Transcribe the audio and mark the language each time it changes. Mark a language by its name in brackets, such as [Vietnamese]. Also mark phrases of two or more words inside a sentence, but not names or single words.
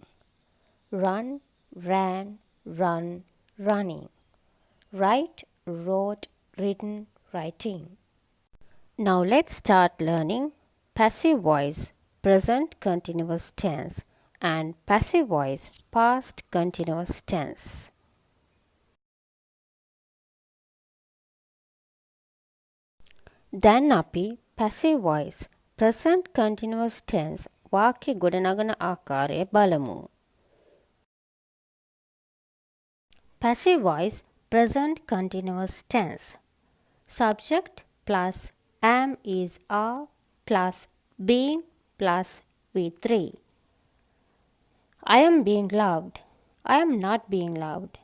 [English] Run, ran, run, running. Write, wrote, written, writing. Now let's start learning passive voice present continuous tense and passive voice past continuous tense. [Sinhala] දැන් අපි [English] passive voice present continuous tense [Sinhala] වාක්‍ය ගොඩනගන ආකාරය බලමු. [English] Passive voice present continuous tense. Subject plus am is are plus being plus V3. I am being loved. I am not being loved.